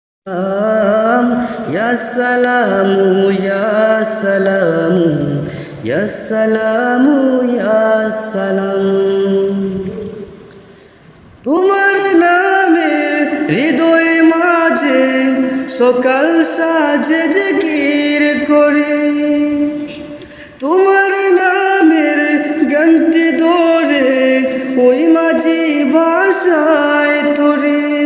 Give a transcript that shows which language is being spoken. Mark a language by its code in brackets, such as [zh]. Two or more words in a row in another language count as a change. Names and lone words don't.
[ar] يا سلام يا سلام يا سلام يا سلام [bn] তোমার নামে হৃদয় মাঝে সকাল সাজে জিকির করে তোমার নামের ঘন্টি ধরে ওই মাঝি ভাষায় তোরে